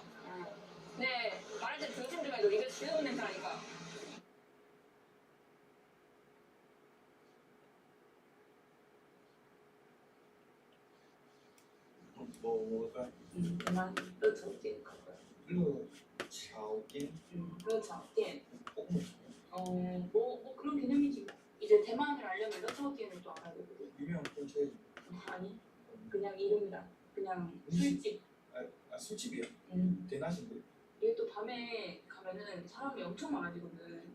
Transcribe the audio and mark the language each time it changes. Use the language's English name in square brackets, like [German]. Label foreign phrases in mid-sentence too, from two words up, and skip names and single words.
[Korean] 네, 말할 때 조심 좀 해도 입에 취두부 냄새 나니까. 뭐 먹을까? 대만 热炒店 갈 거야. 热炒店热炒店. 꼭 뭐 그런 개념이지. 이제 대만을 알려면 热炒店을 또 알아야 되거든. 유명한 콘체이. 아니, 그냥 이름이다. 그냥 술집. 술집이야? 대낮인데? 이게 또 밤에 가면은 사람이 엄청 많아지거든.